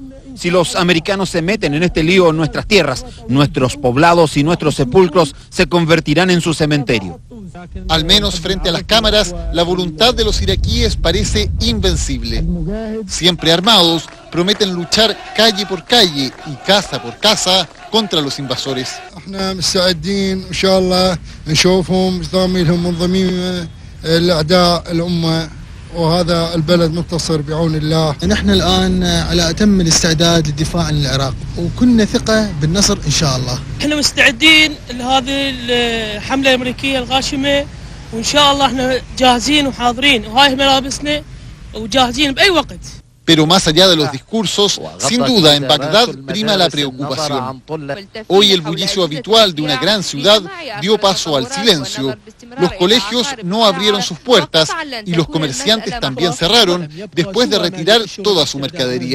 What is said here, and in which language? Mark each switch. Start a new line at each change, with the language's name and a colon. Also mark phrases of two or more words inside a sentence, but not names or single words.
Spanish: Si los americanos se meten en este lío en nuestras tierras, nuestros poblados y nuestros sepulcros se convertirán en su cementerio. Al menos frente a las cámaras, la voluntad de los iraquíes parece invencible. Siempre armados, prometen luchar calle por calle y casa por casa contra los invasores.
Arabic: وهذا البلد منتصر بعون الله. نحن الآن على أتم الاستعداد للدفاع عن العراق وكنا ثقة بالنصر إن شاء الله. احنا مستعدين لهذه الحملة الأمريكية الغاشمة وإن شاء الله احنا جاهزين وحاضرين وهاي ملابسنا وجاهزين بأي وقت.
Spanish: Pero más allá de los discursos, sin duda en Bagdad prima la preocupación. Hoy el bullicio habitual de una gran ciudad dio paso al silencio. Los colegios no abrieron sus puertas y los comerciantes también cerraron después de retirar toda su mercadería.